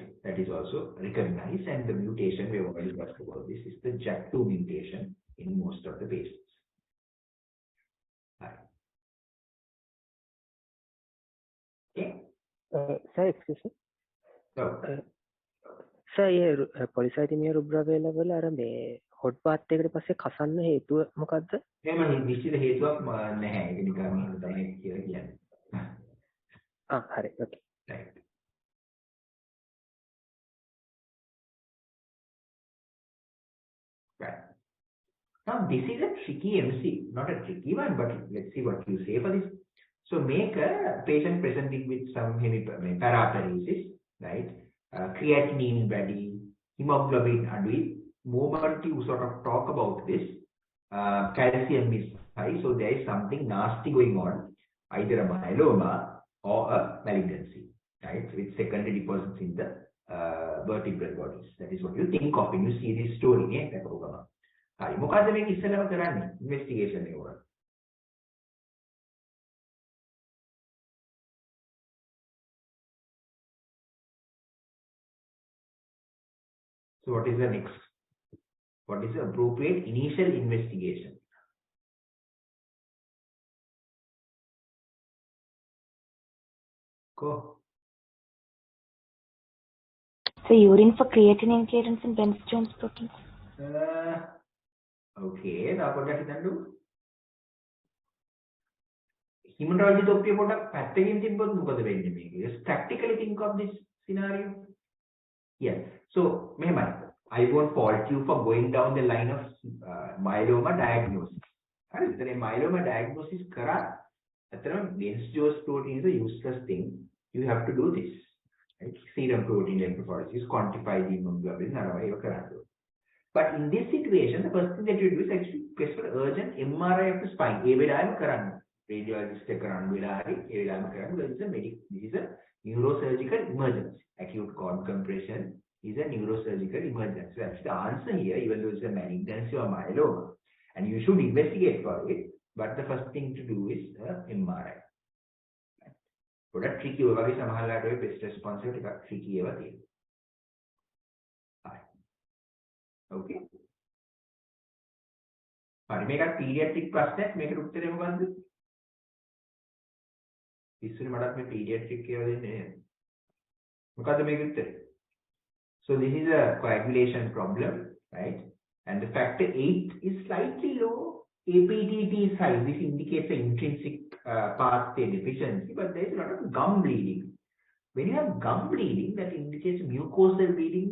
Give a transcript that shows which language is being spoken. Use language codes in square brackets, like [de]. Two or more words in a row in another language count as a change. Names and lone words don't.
[en] That is also recognized, and the mutation we have already talked about. This is the JAK2 mutation in most of the patients. Right. Okay. Sir, excuse me. So. [si] Sir, [en] polycythemia rubra vera [si] වල අර මේ [en] hot bath [si] එකකට පස්සේ කසන්න හේතුව මොකද්ද? එහෙම නිශ්චිත හේතුවක් නැහැ. ඒක නිකන් එහෙම තමයි කියලා කියන්නේ. හරි. [en] Okay. Right. Right. Now this is a tricky MC, not a tricky one, but let's see what you say for this. So make a patient presenting with some paraparesis, right? Creatinine body, hemoglobin adui. Moment you sort of talk about this, calcium is Right? So there is something nasty going on, either a myeloma or a malignancy, right? With secondary deposits in the vertebral bodies. That is what you think of when you see this story. Right. [si] මොකද්ද මේක ඉස්සෙල්ලාම කරන්නේ? Investigation එක උඩ. [en] So what is the next? What is the appropriate initial investigation? Go. So urine for creatinine clearance and Bence-Jones proteins. Okay, now [si] පොඩ්ඩක් හිතන්න. Hematology තොප්පිය පොඩ්ඩක් පැත්තකින් තිබ්බොත් මොකද වෙන්නේ මේක? [en] Just practically think of this scenario. Yes. So, මෙහෙමයි. I won't fault you for going down the line of myeloma diagnosis. [si] හරි. ඉතින් [en] myeloma diagnosis [si] කරා අතරම [en] Bence-Jones protein is a useless thing. You have to do this. Right? Serum protein electrophoresis, quantify the immunoglobulin, [si] අරවා ඒව කරන්න. [en] But in this situation, the first thing that you do is actually press for urgent MRI of the spine. [si] ඒ වෙලාවෙම කරන්න. Radiologist එක කරන්න වෙලාවේ ඒ වෙලාවෙම කරන්න. [en] This is a neurosurgical emergency. Acute cord compression is a neurosurgical emergency. So actually the answer here, even though it's a malignancy or myeloma, and you should investigate for it, but the first thing to do is MRI. [si] පොඩක් tricky ඔය වගේ සමහරලාට ඔය [en] best response [si] එක ටිකක් tricky ඒවා තියෙනවා. [en] Okay. [si] හරි මේකත් pediatric ප්‍රශ්නයක්. මේකට උත්තරේ මොකද්ද? ඉස්සෙල්ලා මටත් මේ pediatric කියලා දෙන්නේ නෑ. මොකද්ද මේකේ උත්තරේ? [en] So this is a coagulation problem, right? And the factor 8 is slightly low. APTT is high. This indicates an intrinsic pathway deficiency, but there is a lot of gum bleeding. When you have gum bleeding, that indicates mucosal bleeding.